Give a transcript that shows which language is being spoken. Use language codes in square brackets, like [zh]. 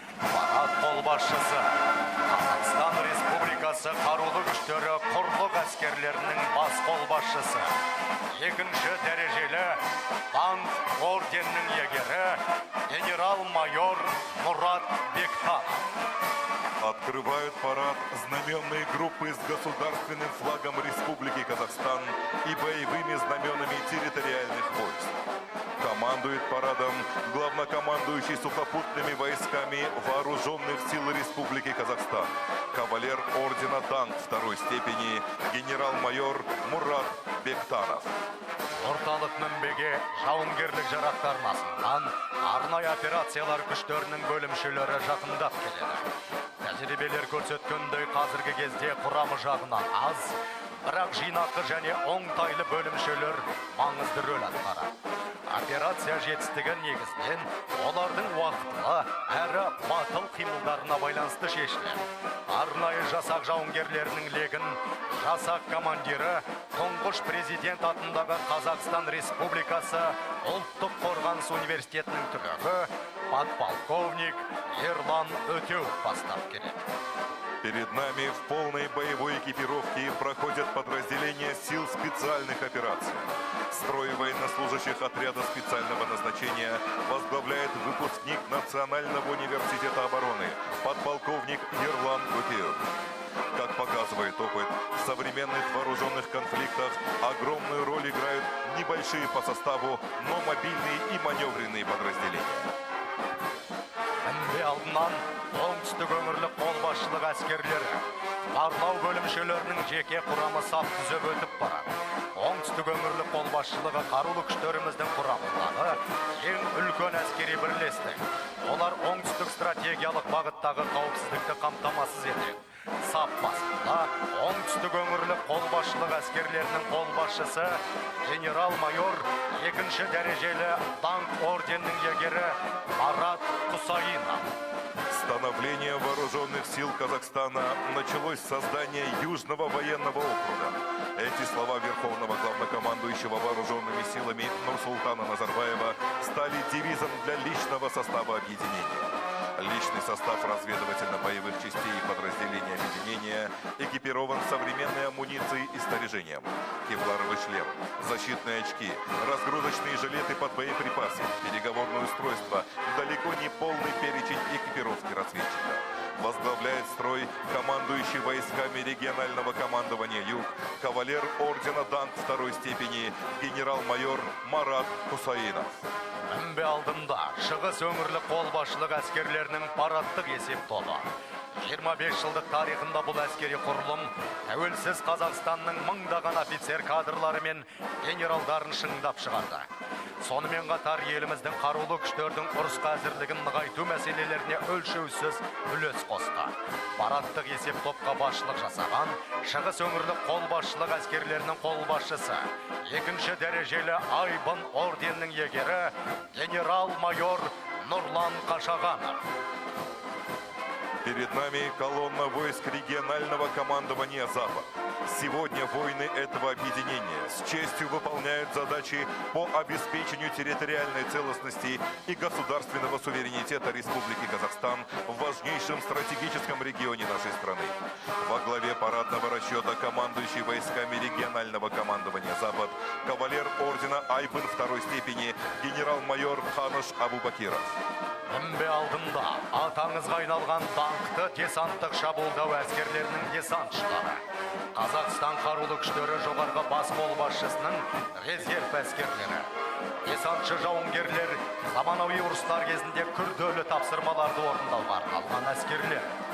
[kk] Парад қолбасшысы Қазақстан Республикасы қарулы күштері құрлық әскерлерінің бас қолбасшысы, екінші дәрежелі даңқ орденінің иегері генерал-майор Мұрат Бектанов. [ru] Открывают парад знаменные группы с государственным флагом Республики Казахстан и боевыми знаменами территориальных войск. Командует парадом главнокомандующий сухопутными войсками Вооруженных сил Республики Казахстан, кавалер ордена «Танк» второй степени генерал-майор Мурат Бектанов. [kk] Орталық мінбеге жауынгерлік жарақтарын асынған арнайы операциялар күштерінің бөлімшелері жақындап келеді. Тәжірибелер көрсеткендей қазіргі кезде құрамы жағынан аз, бірақ жинақы және оңтайлы бөлімшелер маңызды рөл атқарады. Операция жетістігі негізінен олардың уақытылы әрі батыл қимылдарына байланысты шешіледі. Арнайы жасақ жауынгерлерінің легін жасақ командирі тұңғыш президент атындағы Қазақстан Республикасы Ұлттық қорғаныс университетінің түлегі подполковник Ерлан Өтеуов бастап келеді. [ru] Перед нами в полной боевой экипировке проходят подразделения сил специальных операций. Строй военнослужащих отряда специального назначения возглавляет выпускник Национального университета обороны, подполковник Ерлан Өтеуов. Как показывает опыт, в современных вооруженных конфликтах огромную роль играют небольшие по составу, но мобильные и маневренные подразделения. [kk] Мінбе алдынан оңтүстік өңірлік қолбасшылық әскерлері барлау бөлімшелерінің жеке құрамы сап түзеп өтіп барады. Оңтүстік өңірлік қолбасшылығы қарулы күштеріміздің құрамындағы ең үлкен әскери бірлестік. Олар оңтүстік стратегиялық бағыттағы қауіпсіздікті қамтамасыз етеді. Сап басында оңтүстік өңірлік қолбасшылық әскерлерінің қолбасшысы генерал-майор 2-ші дәрежелі даңқ орденінің егері Марат Құсайынов. [ru] Становление вооруженных сил Казахстана началось с создания Южного военного округа. Эти слова верховного главнокомандующего вооруженными силами Нурсултана Назарбаева стали девизом для личного состава объединения. Личный состав разведывательно-боевых частей и подразделений объединения экипирован современной амуницией и снаряжением. Кевларовый шлем, защитные очки, разгрузочные жилеты под боеприпасы, переговорное устройство, далеко не полный перечень экипировки разведчика. Возглавляет строй командующий войсками регионального командования «Юг», кавалер ордена «Данг» второй степени, генерал-майор Марат Құсайынов. [kk] Мінбе алдында шығыс өңірлік қолбасшылық әскерлерінің парадтық есеп тобы. 25 жылдық тарихында бұл әскери құрылым тәуелсіз Қазақстанның мыңдаған офицер кадрлары мен генералдарын шыңдап шығарды. Сонымен қатар еліміздің қарулы күштердің ұрысқа әзірлігін нығайту мәселелеріне өлшеусіз үлес қосты. Парадтық есеп топқа басшылық жасаған шығыс өңірлік қолбасшылық әскерлерінің қолбасшысы 2-ші дәрежелі Айбын орденінің егері генерал-майор Нұрлан Қашағанов. [ru] Перед нами колонна войск регионального командования «Запад». Сегодня воины этого объединения с честью выполняют задачи по обеспечению территориальной целостности и государственного суверенитета Республики Казахстан в важнейшем стратегическом регионе нашей страны. Во главе парадного расчета командующий войсками регионального командования «Запад» кавалер ордена Айбын второй степени генерал-майор Ханыш Абубакиров. [kk] Мінбе алдында атаңызға айналған даңқты десанттық шабуылдау әскерлерінің десантшылары. Қазақстан қарулы күштері жоғарғы бас қолбасшысының резерв әскерлері. Десантшы жауынгерлер заманауи ұрыстар кезінде күрделі тапсырмаларды орындауға арналған әскерлер.